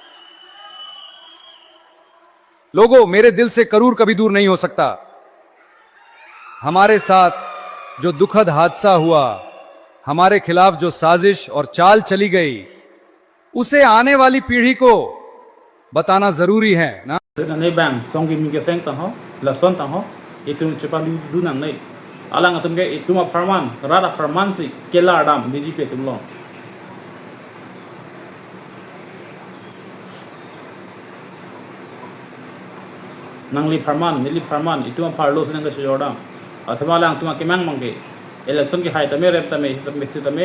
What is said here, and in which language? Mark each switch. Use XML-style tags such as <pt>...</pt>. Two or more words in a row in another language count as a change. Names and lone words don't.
<hi>लोगों, मेरे दिल से करूर कभी दूर नहीं हो सकता। हमारे साथ जो दुखद हादसा हुआ, हमारे खिलाफ जो साजिश और चाल चली गई, उसे आने वाली पीढ़ी को बताना जरूरी है ना।</hi> <mjw>Nei bang song kim ke seng tang ho la son tang ho itu cepa du nang nei alang atum ke itu ma farman rara farman si kela adam BJP tum lo nangli farman nili farman itu ma farlo senang ke sejodam athma lang tuma kemang mangke election ki hai tame rep tame tame</mjw>